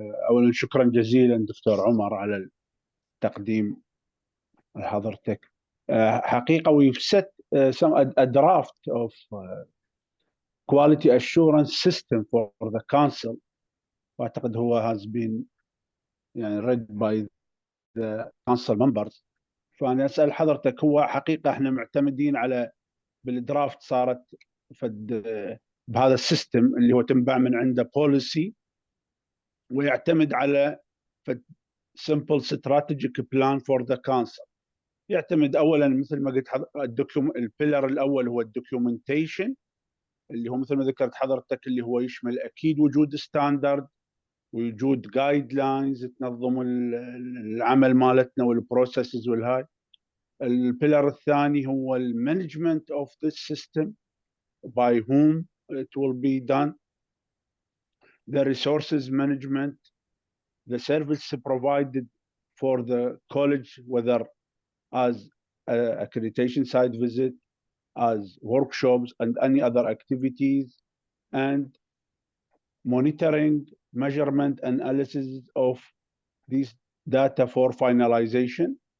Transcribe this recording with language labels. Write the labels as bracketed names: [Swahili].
[Arabic] أولا شكرا جزيلا دكتور عمر على التقديم حضرتك. حقيقة [English] we've set a draft of quality assurance system for the council. [Arabic] وأعتقد هو [English] has been read by the council members. [Arabic] فأنا أسأل حضرتك، هو حقيقة احنا معتمدين على بالدرافت صارت بهذا السيستم اللي هو تنبع من عنده بوليسي ويعتمد على [English] simple strategic plan for the council. [Arabic] يعتمد اولا مثل ما قلت البيلر الاول هو الدوكيومنتيشن، اللي هو مثل ما ذكرت حضرتك اللي هو يشمل اكيد وجود ستاندرد ووجود جايد لاينز تنظم العمل مالتنا والبروسيسز والهاي. البيلر الثاني هو [English] المانجمنت of this system by whom it will be done, the resources management, the service provided for the college, whether as accreditation site visit, as workshops and any other activities, and monitoring, measurement, analysis of these data for finalization.